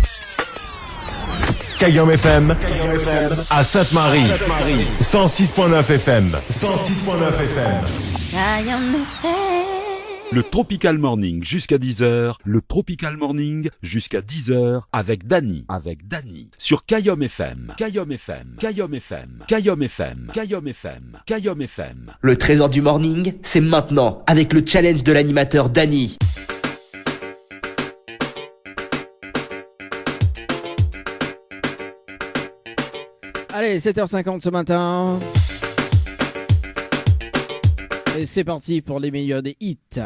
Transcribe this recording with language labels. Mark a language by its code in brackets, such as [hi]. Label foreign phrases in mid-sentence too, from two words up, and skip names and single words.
[fr] Kayom FM à Sainte-Marie. 106.9 FM. 106.9 FM. Kayom FM. Le Tropical Morning jusqu'à 10h. Le Tropical Morning jusqu'à 10h avec Dany. Sur Kayom FM. Kayom FM. Kayom FM. Kayom FM. Kayom FM. Kayom FM. Le trésor du morning, c'est maintenant avec le challenge de l'animateur Dany. Allez, 7h50 ce matin. Et c'est parti pour les meilleurs des hits.